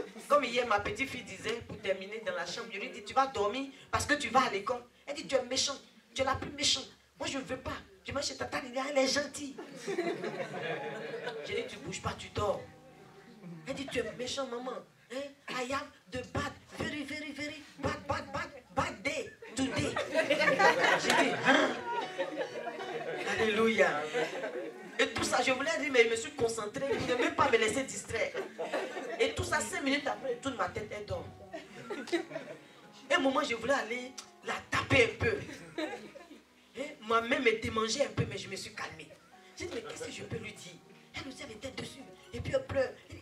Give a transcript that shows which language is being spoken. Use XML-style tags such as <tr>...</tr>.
<fr>Comme hier, ma petite fille disait, pour terminer dans la chambre, je lui dis, tu vas dormir parce que tu vas à l'école. Elle dit, tu es méchante. Tu es la plus méchante. Moi, je ne veux pas. Je vais chez Tata Lilia, elle est gentille. Je dis, tu ne bouges pas, tu dors. Elle dit, tu es méchant, maman. Hein?</fr> <en>I have the bad, very, very, very bad day today.</en> <fr>J'ai dit, hein? Alléluia. Et tout ça, je voulais dire, mais je me suis concentré. Je ne voulais même pas me laisser distraire. Et tout ça, 5 minutes après, toute ma tête, elle dort. Et un moment, je voulais aller la taper un peu. Moi-même, elle démangeait un peu, mais je me suis calmée. J'ai dit, mais qu'est-ce que je peux lui dire? Elle aussi avait tête dessus. Et puis elle pleure.</fr>